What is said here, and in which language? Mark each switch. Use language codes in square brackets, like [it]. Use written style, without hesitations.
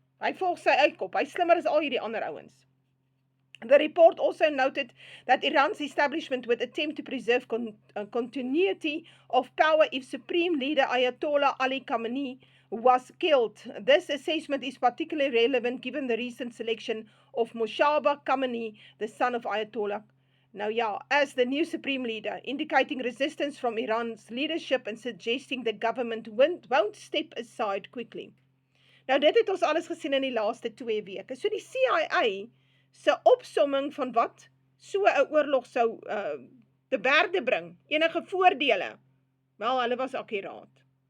[af] Hy volg sy uitkop, hy slimmer as al hierdie ander ouens. [en] The report also noted that Iran's establishment would attempt to preserve continuity of power if Supreme Leader Ayatollah Ali Khamenei was killed. This assessment is particularly relevant given the recent selection of Moshtaba Khamenei, the son of Ayatollah. Now, yeah, as the new Supreme Leader, indicating resistance from Iran's leadership and suggesting the government won't step aside quickly. [af] Nou, dit het ons alles gesien in die laaste 2 weke. So die CIA se opsomming van wat so 'n oorlog sou te berde bring, enige voordele, wel, hulle was akkuraat.